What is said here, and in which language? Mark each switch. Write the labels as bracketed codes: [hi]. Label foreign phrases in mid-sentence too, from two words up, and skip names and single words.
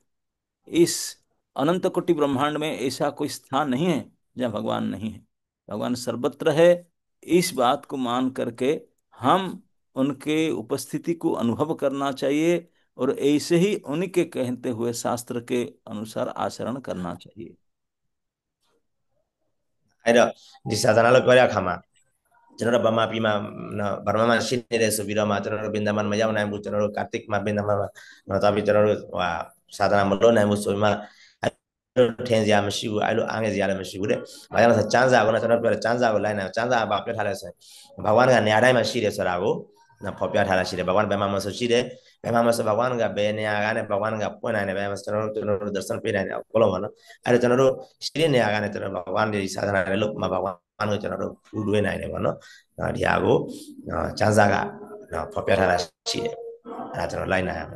[hi] इस अनंत कोटि ब्रह्मांड में ऐसा कोई स्थान नहीं है जहाँ भगवान नहीं है, भगवान सर्वत्र है। इस बात को मान करके हम उनके उपस्थिति को अनुभव करना चाहिए और ऐसे ही उनके कहते हुए शास्त्र के अनुसार आचरण करना चाहिए। [my] အဲ့တော့ဒီသာသနာလို့ပြောရခါမှာကျွန်တော်တို့ဗမာပြည်မှာဗမာမှာရှိနေတဲ့ဆိုပြီးတော့မှကျွန်တော်တို့ဘင်္ဒမန်မရောက်နိုင်ဘူးကျွန်တော်တို့ကာတိကမှာဘင်္ဒမန်မှာတော့ပြီးကျွန်တော်တို့သာသနာမ လုပ်နိုင်ဘူးဆိုပြီးမှထင်စရာမရှိဘူးအဲ့လိုအားငယ်စရာလည်းမရှိဘူးတဲ့။ဘာကြောင့်လဲဆိုကျမ်းစာကကျွန်တော်ပြောတယ်ကျမ်းစာကိုလိုက်နိုင်ကျမ်းစာကပြောထားလဲဆိုရင်ဘဂဝါကနေရာတိုင်းမှာရှိတယ်ဆိုတာကိုဖော်ပြထားတာရှိတယ်ဘဂဝါဘယ်မှာမှဆိုရှိတယ်ဘယ်မှာမှဆိုဘဂဝါကဘယ်နေရာကနေဘဂဝါကပွင့်နိုင်တယ်ဘယ်မှာကျွန်တော်တို့ဒသန်ပေးနိုင်တယ်အကုန်လုံးပါနော်အဲ့ဒါကျွန်တော်တို့ရှိတဲ့နေရာကနေကျွန်တော်ဘဂဝါနေသာသနာလည်းလို့မှာဘဂဝါကိုကျွန်တော်တို့ဖူးတွဲနိုင်တယ်ပေါ့နော်ဒီဟာကိုကျမ်းစာကဖော်ပြထားတာရှိတယ်အဲ့ဒါကျွန်တော်လိုက်နိုင်ရမယ်